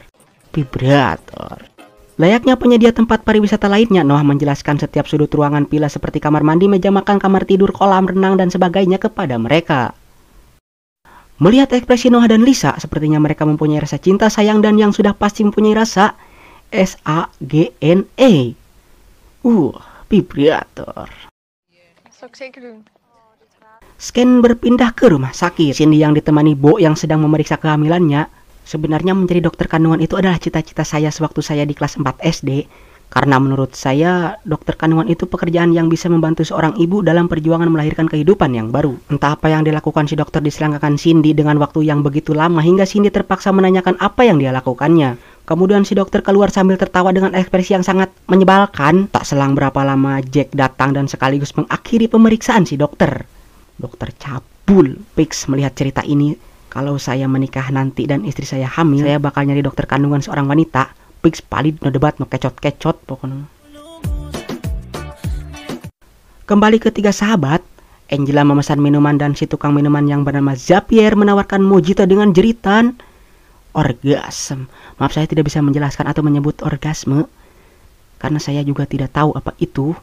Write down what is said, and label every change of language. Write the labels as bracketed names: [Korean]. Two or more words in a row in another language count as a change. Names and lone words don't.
[Indonesian] Vibrator. Layaknya penyedia tempat pariwisata lainnya, Noah menjelaskan setiap sudut ruangan villa seperti kamar mandi, meja makan, kamar tidur, kolam renang, dan sebagainya kepada mereka. Melihat ekspresi Noah dan Lisa, sepertinya mereka mempunyai rasa cinta sayang dan yang sudah pasti mempunyai rasa SAGNE. Vibrator. [Dutch] Zou ik zeker doen. [Indonesian] Scan berpindah ke rumah sakit. Cindy yang ditemani Bo yang sedang memeriksa kehamilannya. Sebenarnya menjadi dokter kandungan itu adalah cita-cita saya sewaktu saya di kelas 4 SD. Karena menurut saya, dokter kandungan itu pekerjaan yang bisa membantu seorang ibu dalam perjuangan melahirkan kehidupan yang baru. Entah apa yang dilakukan si dokter diselangkakan Cindy dengan waktu yang begitu lama hingga Cindy terpaksa menanyakan apa yang dia lakukannya. Kemudian si dokter keluar sambil tertawa dengan ekspresi yang sangat menyebalkan. Tak selang berapa lama Jack datang dan sekaligus mengakhiri pemeriksaan si dokter. Dokter cabul. Pix melihat cerita ini. Kalau saya menikah nanti dan istri saya hamil, saya bakal nyari dokter kandungan seorang wanita. Pix palid, no debat, no kecot-kecot pokoknya. Kembali ke tiga sahabat, Angela memesan minuman dan si tukang minuman yang bernama Zapier menawarkan mojito dengan jeritan orgasme. Maaf, saya tidak bisa menjelaskan atau menyebut orgasme karena saya juga tidak tahu apa itu.